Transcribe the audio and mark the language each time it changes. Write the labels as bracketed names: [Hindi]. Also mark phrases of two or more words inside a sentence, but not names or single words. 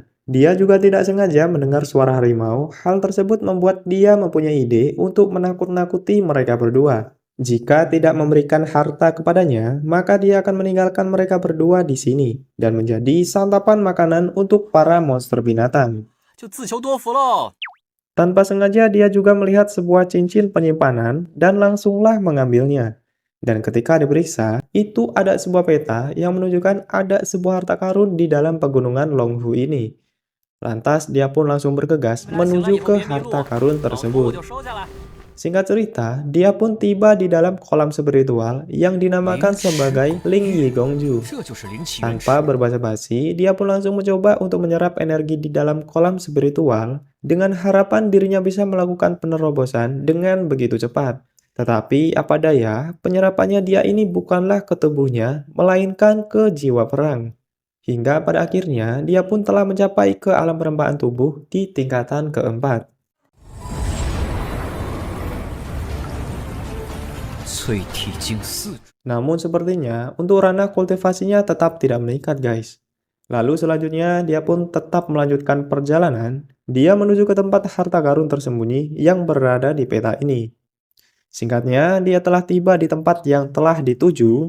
[Indonesian] Dia juga tidak sengaja mendengar suara harimau. Hal tersebut membuat dia mempunyai ide untuk menakut-nakuti mereka berdua. Jika tidak memberikan harta kepadanya, maka dia akan meninggalkan mereka berdua di sini dan menjadi santapan makanan untuk para monster binatang. [Chinese] 就自求多福喽。 [Indonesian] Tanpa sengaja dia juga melihat sebuah cincin penyimpanan dan langsunglah mengambilnya. Dan ketika diperiksa, itu ada sebuah peta yang menunjukkan ada sebuah harta karun di dalam pegunungan Longhu ini. Lantas dia pun langsung bergegas [Chinese] 那行了， [Indonesian] menuju [Chinese] 以后 [Indonesian] ke [Chinese] 别迷 [Indonesian] harta [Chinese] 路， [Indonesian] karun [Chinese] 老头我 [Indonesian] tersebut. [Chinese] 就收下来。 [Indonesian] Singkat cerita, dia pun tiba di dalam kolam spiritual yang dinamakan sebagai Ling Yi Gongju. [Chinese] 这就是灵奇原石。 [Indonesian] Tanpa berbasa-basi, dia pun langsung mencoba untuk menyerap energi di dalam kolam spiritual dengan harapan dirinya bisa melakukan penerobosan dengan begitu cepat. Tetapi apa daya, penyerapannya dia ini bukanlah ke tubuhnya, melainkan ke jiwa perang. Hingga pada akhirnya, dia pun telah mencapai ke alam perempaan tubuh di tingkatan keempat. [Chinese] 淬体境4种。 [Indonesian] Namun sepertinya untuk ranah kultivasinya tetap tidak meningkat, guys. Lalu selanjutnya dia pun tetap melanjutkan perjalanan. Dia menuju ke tempat harta karun tersembunyi yang berada di peta ini. Singkatnya, dia telah tiba di tempat yang telah dituju.